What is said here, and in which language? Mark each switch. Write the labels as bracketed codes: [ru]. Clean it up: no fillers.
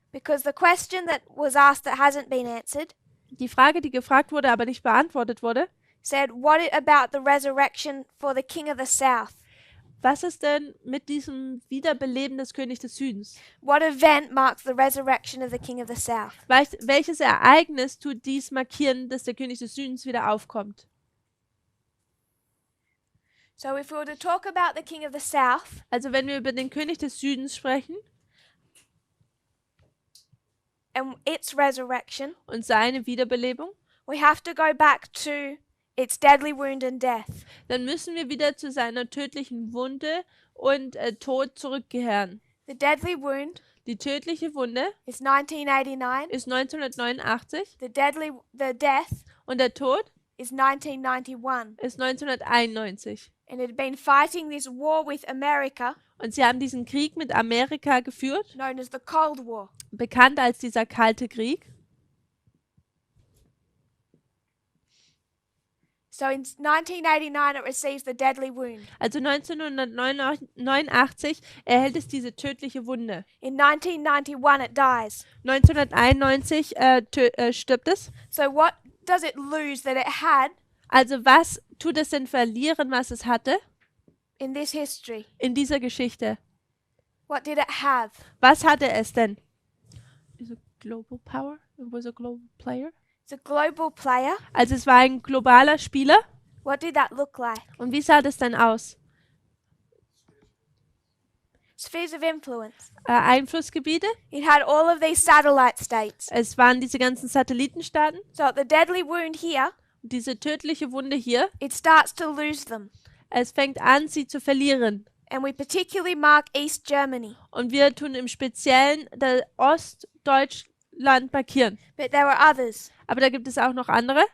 [en] Because the question that was asked that hasn't been answered [de] Die Frage, die gefragt wurde, aber nicht beantwortet wurde, [en] said, what about the resurrection for the king of the south? [de] was ist denn mit diesem Wiederbeleben des Königs des Südens? [en] What event marks the resurrection of the king of the south? [de] Welches Ereignis tut dies markieren, dass der König des Südens wieder aufkommt? [en] So if we were to talk about the king of the south, [de] Also wenn wir über den König des Südens sprechen [en] and its resurrection, [de] und seine Wiederbelebung, [en] we have to go back to its deadly wound and death. [de] dann müssen wir wieder zu seiner tödlichen Wunde und Tod zurückkehren. [en] The deadly wound [de] Die tödliche Wunde [en] is 1989. [de] ist 1989 [en] The death [de] und der Tod [en] is 1991. [de] ist 1991. [en] And it had been fighting this war with America, [de] Und sie haben diesen Krieg mit Amerika geführt, [en] known as the Cold War. [de] bekannt als dieser Kalte Krieg. [en] So in 1989 it receives the deadly wound. [de] Also 1989 erhält es diese tödliche Wunde. [en] In 1991 it dies. [de] 1991 stirbt es. [en] So what does it lose that it had [de] Also was tut es denn verlieren, was es hatte [en] in this history? [de] in dieser Geschichte? [en] What did it have? [de] Was hatte es denn? [en] Is a global power? It was a global player. It's a global player. [de] Also es war ein globaler Spieler. [en] What did that look like? [de] Und wie sah das denn aus? [en] Spheres of influence. [de] Einflussgebiete. [en] It had all of these satellite states. [de] Es waren diese ganzen Satellitenstaaten. [en] So at the deadly wound here, [de] Diese tödliche Wunde hier. [en] it starts to lose them. [de] Es fängt an, sie zu verlieren. [en] And we particularly mark East Germany. [de] Und wir tun im Speziellen das Ostdeutschland markieren. [en] But there were others. [de] Aber da gibt es auch noch andere.